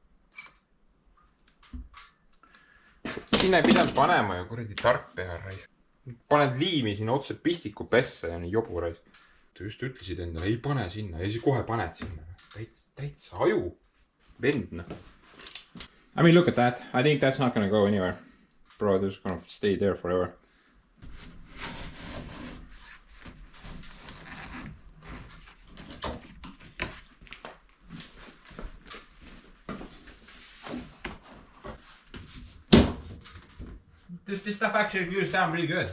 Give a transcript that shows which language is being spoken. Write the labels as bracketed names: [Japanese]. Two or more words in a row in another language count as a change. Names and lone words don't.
[Estonian] Sinna ei pidanud panema ju, kuradi tark pea raisk. paned liimi sinna otse pistiku pessa ja nii jobur raisk. sa just ütlesid endale ei pane sinna ja siis kohe paned sinna. täitsa aju vend noh. [English] I mean look at that, I think that's not gonna go anywhere. Bro, this is gonna stay there forever. This stuff actually glues down pretty good.